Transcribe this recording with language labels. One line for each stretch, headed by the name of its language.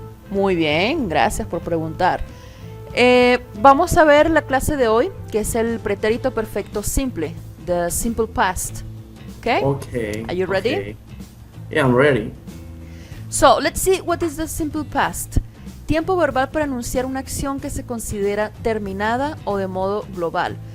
Spanish: Muy bien, gracias por preguntar. Vamos a ver la clase de hoy, que es el pretérito perfecto simple,
English: the simple past. Okay? Okay, Are you ready? okay. Yeah, I'm ready. So, let's see what is the simple past.
Spanish: Tiempo verbal para anunciar una acción que se considera terminada o de modo global.